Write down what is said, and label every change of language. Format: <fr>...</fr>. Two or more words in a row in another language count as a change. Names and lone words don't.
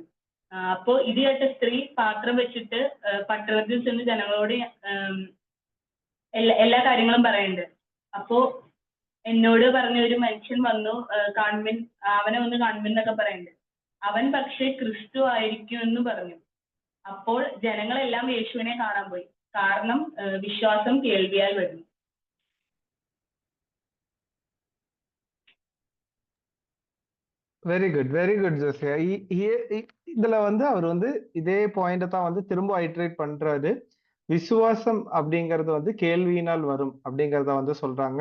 <ml>അപ്പോ ഇത് കേട്ട സ്ത്രീ പാത്രം വെച്ചിട്ട് പട്ടണത്തിൽ ചെന്ന് ജനങ്ങളോട് എല്ലാ കാര്യങ്ങളും പറയുന്നുണ്ട്. അപ്പോ എന്നോട് പറഞ്ഞ ഒരു മനുഷ്യൻ വന്നു, കാൺമിൻ, അവനെ ഒന്ന് കാൺമിൻ എന്നൊക്കെ പറയുന്നുണ്ട്. അവൻ പക്ഷെ ക്രിസ്തു ആയിരിക്കും എന്ന് പറഞ്ഞു. അപ്പോൾ ജനങ്ങളെല്ലാം യേശുവിനെ കാണാൻ പോയി. കാരണം വിശ്വാസം കേൾവിയാൽ വരുന്നു.</ml> <en>very good ஜோசியா.</en> <ta>இதுல வந்து அவர் வந்து இதே பாயிண்ட தான் வந்து திரும்ப ஐட்ரேட் பண்றாரு. விசுவாசம் அப்படிங்கறது வந்து கேள்வியினால் வரும் அப்படிங்கறத வந்து சொல்றாங்க.</ta>